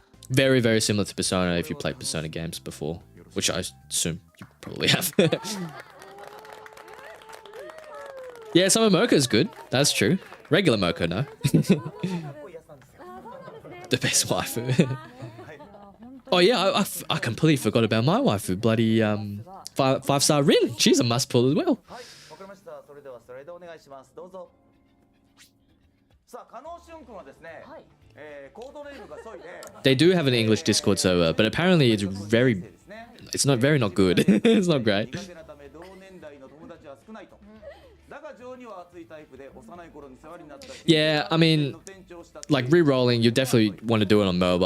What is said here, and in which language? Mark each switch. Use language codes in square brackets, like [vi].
[en] Very, very similar to Persona if you played Persona games before. Which I assume you probably have. Yeah, Summer Moko is good. That's true. Regular Moko, no. The best waifu. Oh yeah, I completely forgot about my waifu. Bloody five-star Rin. She's a must pull as well. [ja] はい、わかりました。それではスライドお願いします。どうぞ。さあ、加納俊君はですね、コードネームがソイで。 [en] They do have an English Discord server, but apparently it's not very not good. It's not great. [ja] 苦手なため同年代の友達は少ないと。だが情には熱いタイプで幼い頃に世話になった。 [en] Yeah, I mean, like re-rolling, you definitely want to do it on mobile.